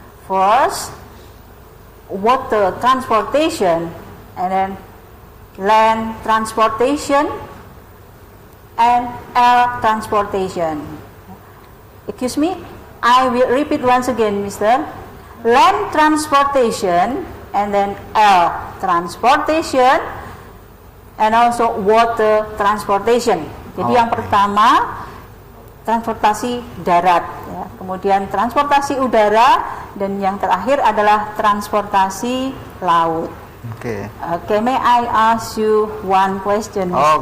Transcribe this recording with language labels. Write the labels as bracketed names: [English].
[English] First, water transportation, and then land transportation, and air transportation. Excuse me, I will repeat once again, Mister. Land transportation, and then air transportation, and also water transportation. [Indonesian] Jadi yang pertama transportasi darat, ya. Kemudian transportasi udara, dan yang terakhir adalah transportasi laut. [English] Okay. Okay, may I ask you one question, Mr.